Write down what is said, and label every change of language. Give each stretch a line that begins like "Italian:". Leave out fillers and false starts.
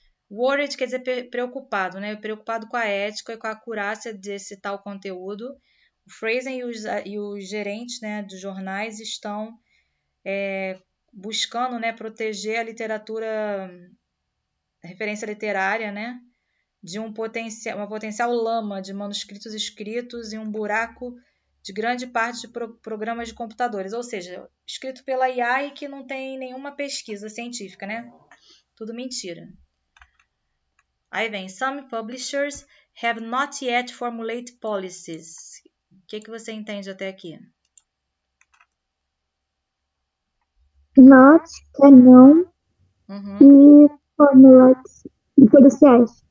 Portuguese: Worried quer dizer preocupado, né? Preocupado com a ética e com a acurácia desse tal conteúdo. O Friesen e os gerentes, né, dos jornais estão buscando, né, proteger a literatura, a referência literária, né, de uma potencial lama de manuscritos escritos em um buraco de grande parte de programas de computadores, ou seja, escrito pela IA e que não tem nenhuma pesquisa científica, né? Tudo mentira. Aí vem,
English: some publishers have not yet formulated policies.
Portuguese: O que você entende até aqui? Not, que é não, e formulates policiais.